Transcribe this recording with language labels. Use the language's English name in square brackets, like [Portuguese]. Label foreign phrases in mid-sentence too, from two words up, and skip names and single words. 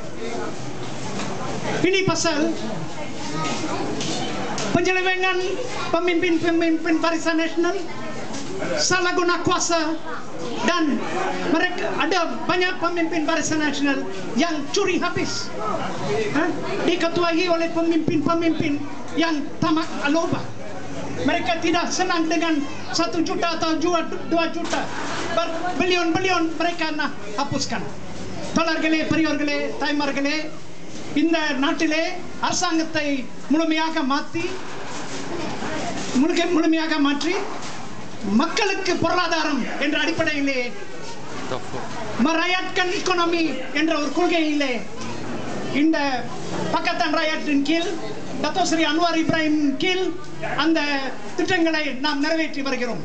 [Malay] Ini pasal penyelewengan pemimpin Barisan Nasional, salah guna kuasa, dan mereka ada banyak pemimpin Barisan Nasional yang curi habis, diketuai oleh pemimpin-pemimpin yang tamak aloba. Mereka tidak senang dengan 1 juta atau 2 juta, berbilion-bilion mereka nak hapuskan. [Tamil] தோழர்களே, பெரியோர்களே, தாய்மார்களே, இந்த நாட்டிலே அரசாங்கத்தை முழுமையாக மாற்றி மக்களுக்கு பொருளாதாரம் என்ற அடிப்படையிலே மராயத்கன் எக்கானமி என்ற ஒரு கொள்கையிலே இந்த பக்கத்தான் ராயத்தின் கீழ் டத்தோ ஸ்ரீ அன்வார் இப்ராஹிம் கீழ் அந்த திட்டங்களை நாம் நிறைவேற்றி வருகிறோம்.